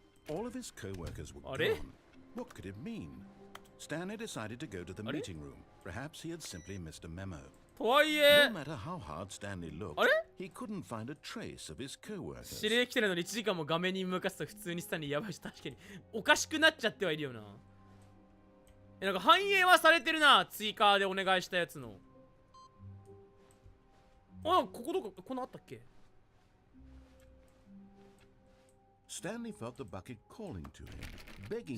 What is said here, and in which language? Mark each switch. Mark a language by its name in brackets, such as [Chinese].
[English] All of his co-workers were [Japanese] あれ [English] gone. What could it mean? Stanley decided to go to the [Japanese] あれ [English] meeting room. Perhaps he had simply missed a memo. [Japanese] とはいえ [English] No matter how hard Stanley looked, [Japanese] あれ [English] he couldn't find a trace of his co-workers. [Japanese] 指令来てるのに1時間も画面に向かすと普通にスタンリーやばいし、確かにおかしくなっちゃってはいるよな。なんか反映はされてるな、追加でお願いしたやつの。あ、ここどこ、このあったっけ [English] Stanley felt the bucket calling to him, begging